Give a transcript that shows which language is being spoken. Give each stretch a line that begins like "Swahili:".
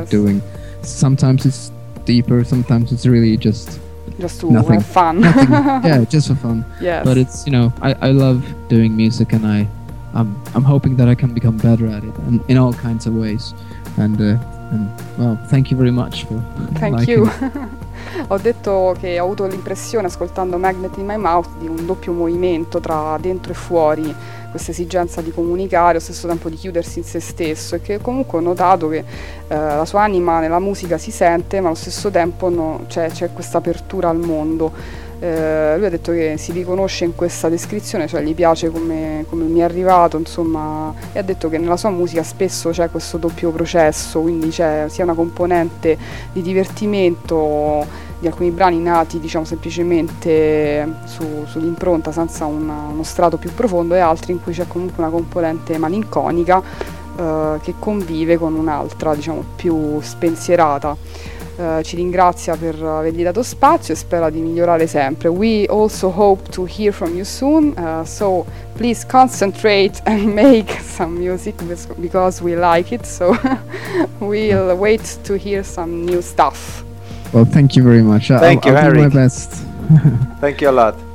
English: like doing. Sometimes it's deeper, sometimes it's really just to nothing. Have fun. Nothing. Yeah, just for fun. Yes. But it's, you know, I love doing music, and I'm hoping that I can become better at it, and in all kinds of ways. And well, thank you very much for thank liking. You.
Italian: Ho detto che ho avuto l'impressione, ascoltando Magnet in My Mouth, di un doppio movimento tra dentro e fuori, questa esigenza di comunicare, allo stesso tempo di chiudersi in se stesso, e che comunque ho notato che la sua anima nella musica si sente, ma allo stesso tempo no, c'è questa apertura al mondo. Lui ha detto che si riconosce in questa descrizione, cioè gli piace come mi è arrivato, insomma, e ha detto che nella sua musica spesso c'è questo doppio processo, quindi c'è sia una componente di divertimento di alcuni brani nati, diciamo, semplicemente sull'impronta, senza uno strato più profondo, e altri in cui c'è comunque una componente malinconica che convive con un'altra, diciamo, più spensierata. Ci ringrazia per avergli dato spazio e spera di migliorare sempre.
English: We also hope to hear from you soon, so please concentrate and make some music, because we like it, so we'll wait to hear some new stuff. Well, thank you very much. Thank I'll you, I'll do my best. Thank you a lot.